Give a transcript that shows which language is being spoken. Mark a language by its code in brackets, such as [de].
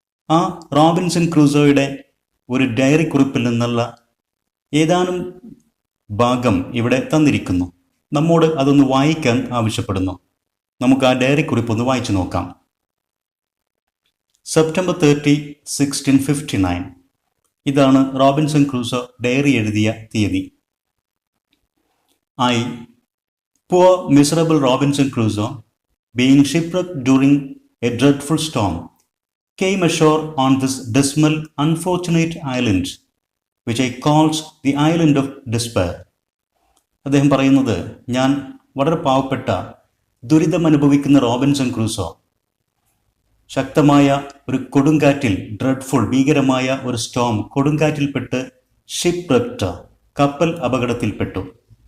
[ml] ആ റോബിൻസൺ ക്രൂസോയുടെ ഒരു ഡയറി കുറിപ്പിൽ നിന്നുള്ള ഏതാനും ഭാഗം ഇവിടെ തന്നിരിക്കുന്നു. നമ്മോട് അതൊന്ന് വായിക്കാൻ ആവശ്യപ്പെടുന്നു. നമുക്ക് ആ ഡയറി കുറിപ്പ് ഒന്ന് വായിച്ചു നോക്കാം. September 30, 1659. ഇതാണ് റോബിൻസൺ ക്രൂസോ ഡയറി എഴുതിയ തീയതി. [en] I, poor miserable Robinson Crusoe, being shipwrecked during a dreadful storm, came ashore on this dismal, unfortunate island, which I calls the island of despair. [ml] അദ്ദേഹം പറയുന്നത്, ഞാൻ വളരെ പാവപ്പെട്ട, ദുരിതം അനുഭവിക്കുന്ന റോബിൻസൺ ക്രൂസോ ശക്തമായ ഒരു കൊടുങ്കാറ്റിൽ, ഡ്രെഡ്ഫുൾ, ഭീകരമായ ഒരു സ്റ്റോം, കൊടുങ്കാറ്റിൽപ്പെട്ട് ഷിപ്പ്റെക്ട്, കപ്പൽ അപകടത്തിൽപ്പെട്ടു.